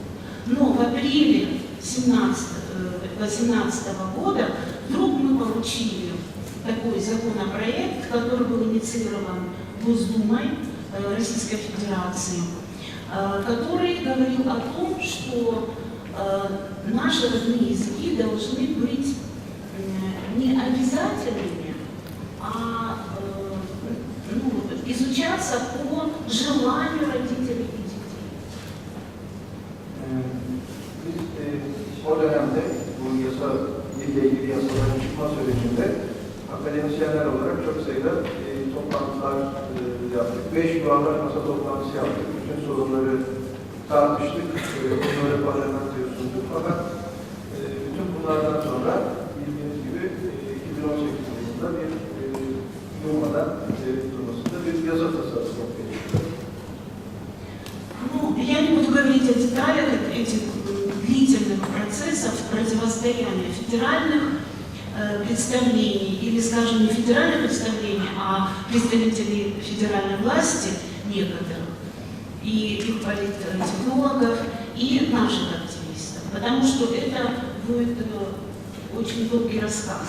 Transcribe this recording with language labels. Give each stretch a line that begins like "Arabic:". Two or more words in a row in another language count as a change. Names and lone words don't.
Russian: Но в апреле 2018 года вдруг мы получили такой законопроект, который был инициирован Госдумой Российской Федерации, который говорил о том, что наши родные языки должны быть не обязательными, а изучаться по желанию родителей и детей.
Turkish: Biz o dönemde bu yasa, dille ilgili yasaların çıkma sürecinde akademisyenler olarak çok sayıda toplantılar yaptık. 5 yuvarlak masa toplantısı yaptık. Bütün sorunları tartıştık. Bunları parlamentoya sunduk. Fakat bütün bunlardan sonra bildiğiniz gibi 2018 yılında bir durmadan durmasında bir yasa tasarısı ortaya çıktı.
Russian: Ну, я не буду говорить о деталях этих длительных процессов противостояния федеральных представлений, или, скажем, не федеральных представлений, а представителей федеральной власти некоторых и их политтехнологов, и наших активистов, потому что это будет очень долгий рассказ.